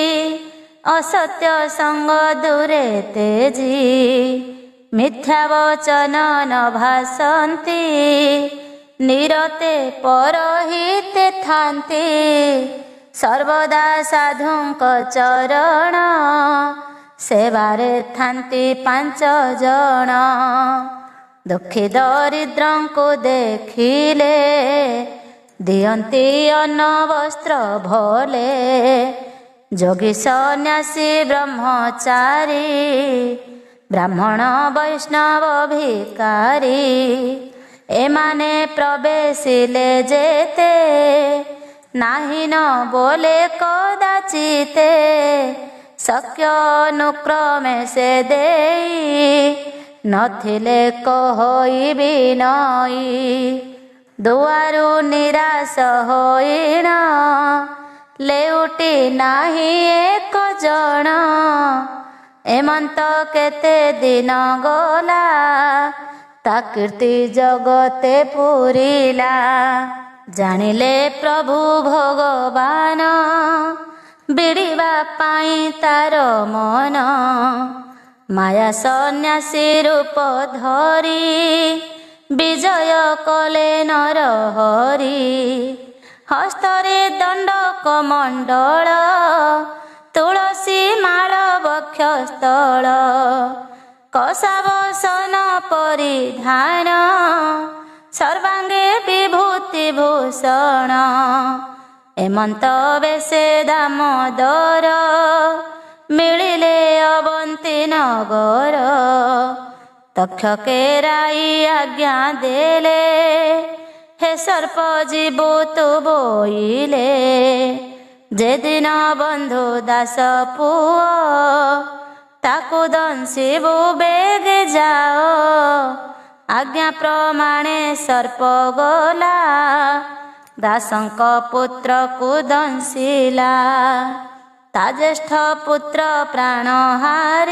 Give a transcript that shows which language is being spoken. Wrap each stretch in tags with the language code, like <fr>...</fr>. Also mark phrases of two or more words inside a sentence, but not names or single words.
<or>ଅସତ୍ୟ ସଙ୍ଗ ଦୂରେ ତେଜି ମିଥ୍ୟା ବଚନ ନ ଭାଷନ୍ତି ନିରତେ ପରହିତେ ଥାନ୍ତି ସର୍ବଦା ସାଧୁଙ୍କ ଚରଣ ସେବାରେ ଥାନ୍ତି 5 ଜନ ଦୁଃଖୀ ଦରିଦ୍ରଙ୍କୁ ଦେଖିଲେ ଦିଅନ୍ତି ଅନ୍ନ ବସ୍ତ୍ର ଭଲେ ଯୋଗୀ ସନ୍ନ୍ୟାସୀ ବ୍ରହ୍ମଚାରୀ ବ୍ରାହ୍ମଣ ବୈଷ୍ଣବ ଭିକାରୀ ଏମାନେ ପ୍ରବେଶିଲେ ଯେତେ ନାହିଁ ନ ବୋଲେ କଦାଚିତେ ଶକ୍ୟ ଅନୁକ୍ରମେ ସେ ଦେଇ ନଥିଲେ କହଇବି ନଇ ଦୁଆରୁ ନିରାଶ ହୋଇଣ ଲେଉଟି ନାହିଁ ଏକ ଜନ ଏମନ୍ତ କେତେ ଦିନ ଗଲା ତା କୀର୍ତ୍ତି ଜଗତେ ପୂରିଲା ଜାଣିଲେ ପ୍ରଭୁ ଭଗବାନ ବିଡ଼ିବା ପାଇଁ ତାର ମନ ମାୟା ସନ୍ନ୍ୟାସୀ ରୂପ ଧରି ବିଜୟ କଲେ ନର ହରି ହସ୍ତରେ ଦଣ୍ଡ କମଣ୍ଡଳ ତୁଳସୀ ମାଳ ବକ୍ଷସ୍ଥଳ କଷାବସନ ପରିଧାନ ସର୍ବାଙ୍ଗେ ବିଭୂତି ଭୂଷଣ ଏମନ୍ତ ବେଶେ ଦାମୋଦର ମିଳିଲେ ଅବନ୍ତୀ ନଗର ତକ୍ଷକେ ରାଇ ଆଜ୍ଞା ଦେଲେ ହେ ସର୍ପ ଜୀବୁ ତୁ ବୋଇଲେ ଯେ ଦିନ ବନ୍ଧୁ ଦାସ ପୁଅ ତାକୁ ଦଂଶିବୁ ବେଗେ ଯାଅ ଆଜ୍ଞା ପ୍ରମାଣେ ସର୍ପ ଗଲା ଦାସଙ୍କ ପୁତ୍ର କୋ ଦଂଶିଲା ତା ଜ୍ୟେଷ୍ଠ ପୁତ୍ର ପ୍ରାଣହାରୀ</or>